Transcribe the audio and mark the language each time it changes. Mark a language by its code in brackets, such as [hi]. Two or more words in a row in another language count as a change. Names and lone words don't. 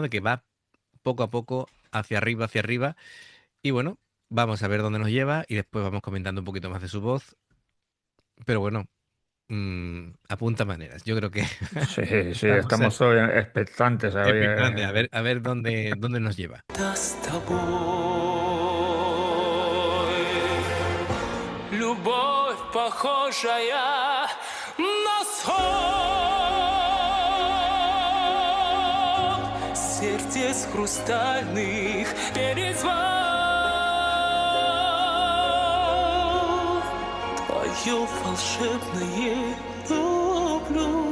[es] De que va poco a poco hacia arriba, y bueno, vamos a ver dónde nos lleva y después vamos comentando un poquito más de su voz, pero bueno, apunta maneras. Yo creo que Sí, sí, estamos estamos hoy expectantes a ver. expectantes a ver dónde nos lleva. [ru] Да с тобой любовь, похожая на сон, сердец хрустальных перезвон, твое волшебное люблю.